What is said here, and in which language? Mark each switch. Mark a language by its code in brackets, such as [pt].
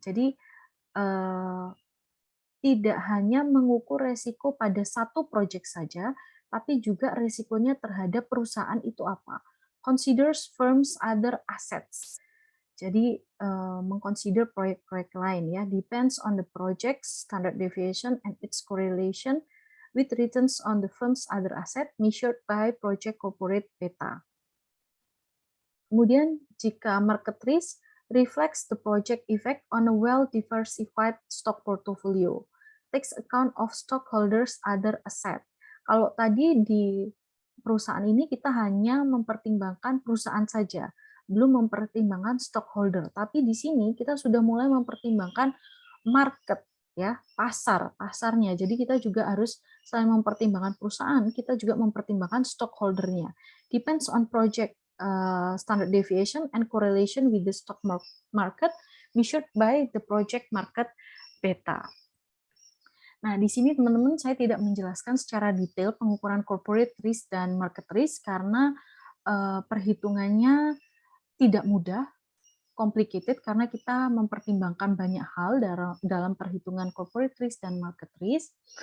[id] Jadi tidak hanya mengukur resiko pada satu proyek saja, tapi juga resikonya terhadap perusahaan itu apa. [en] Considers firms other assets. [id] Jadi mengconsider proyek-proyek lain ya, [en] depends on the project standard deviation and its correlation with returns on the firm's other asset measured by project corporate beta. [id] Kemudian jika [en] market risk reflects the project effect on a well-diversified stock portfolio, takes account of stockholders' other asset. [id] Kalau tadi di perusahaan ini kita hanya mempertimbangkan perusahaan saja, belum mempertimbangkan stockholder. Tapi di sini kita sudah mulai mempertimbangkan market, ya, pasarnya. Jadi kita juga harus selain mempertimbangkan perusahaan, kita juga mempertimbangkan stockholdernya. [en] Depends on project standard deviation and correlation with the stock market measured by the project market beta. [id] Nah, di sini teman-teman saya tidak menjelaskan secara detail pengukuran corporate risk dan market risk karena perhitungannya tidak mudah, complicated karena kita mempertimbangkan banyak hal dalam perhitungan corporate risk dan market risk.